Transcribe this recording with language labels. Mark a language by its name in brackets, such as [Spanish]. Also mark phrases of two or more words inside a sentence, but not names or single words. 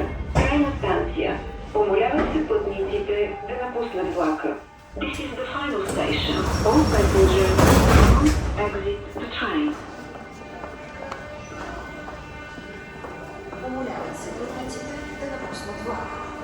[Bulgarian] Крайна станция. Умоляват се пътниците да напуснат влака. [English] This is the final station. All passengers must exit the train. [Bulgarian] Умоляват се пътниците да напуснат влака.